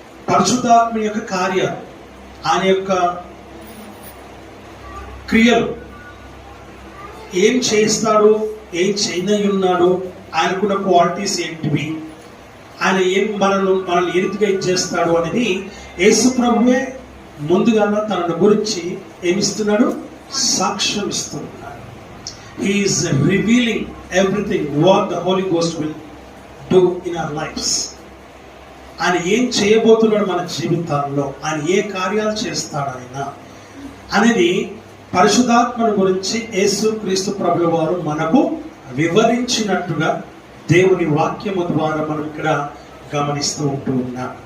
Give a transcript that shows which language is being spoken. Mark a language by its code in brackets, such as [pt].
[te] పరిశుద్ధాత్మ యొక్క కార్యాలు, ఆయన యొక్క క్రియలు, ఏం చేస్తాడు, ఏం చేయనున్నాడు, ఆయనకున్న క్వాలిటీస్ ఏంటివి, ఆయన మనల్ని ఏ రీతిగా ఇచ్చేస్తాడు అనేది యేసు ప్రభువే ముందుగా తన గురించి ఏమిస్తున్నాడు, సాక్ష్యం ఇస్తున్నాడు. [en] He is revealing everything what the Holy Ghost will do in our lives. [te] ఆయన ఏం చేయబోతున్నాడు మన జీవితాల్లో, ఆయన ఏ కార్యాలు చేస్తాడు ఆయన అనేది పరిశుద్ధాత్మను గురించి యేసు క్రీస్తు ప్రభువు వారు మనకు వివరించినట్టుగా దేవుని వాక్యము ద్వారా మనం ఇక్కడ గమనిస్తూ ఉంటూ ఉన్నాం.